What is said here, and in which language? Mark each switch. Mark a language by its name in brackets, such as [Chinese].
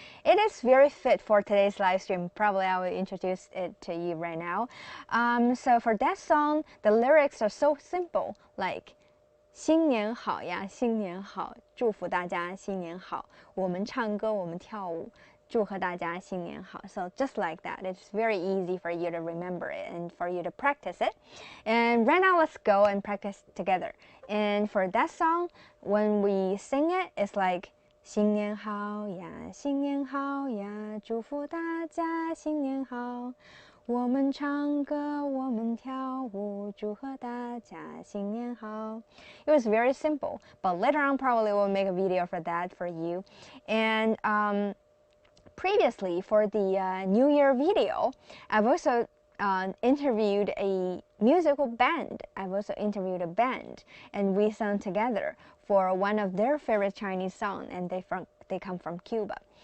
[English] It is very fit for today's live stream. Probably I will introduce it to you right now. So for that song, the lyrics are so simple, like [Chinese] 新年好呀，新年好，祝福大家新年好。我们唱歌，我们跳舞，祝贺大家新年好。 [English] So just like that, it's very easy for you to remember it and for you to practice it. And right now, let's go and practice together. And for that song, when we sing it, it's like [Chinese] 新年好呀，新年好呀，祝福大家新年好。我们唱歌，我们跳舞，祝贺大家新年好。 [English] It was very simple, but later on probably we'll make a video for that for you. And previously for the New Year video, I've also interviewed a musical band. I've also interviewed a band, and we sang together for one of their favorite Chinese songs, and they come from Cuba.